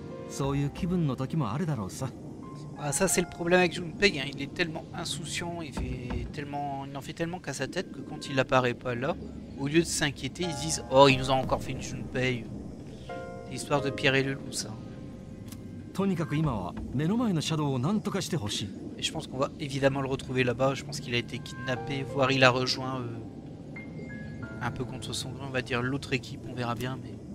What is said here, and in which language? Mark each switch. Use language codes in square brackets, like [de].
[ja] そういう気分の時もあるだろうさ。 [fr] Ah, ça c'est le problème avec Junpei, hein. Il est tellement insouciant, il en fait tellement qu'à sa tête que quand il apparaît pas là, au lieu de s'inquiéter, ils se disent oh il nous a encore fait une Junpei. C'est l'histoire de Pierre et le loup ça. [ja] とにかく今は目の前のシャドウを何とかしてほしい。 [fr] Et je pense qu'on va évidemment le retrouver là-bas. Je pense qu'il a été kidnappé, voire il a rejoint un peu contre son gré, on va dire l'autre équipe, on verra bien mais.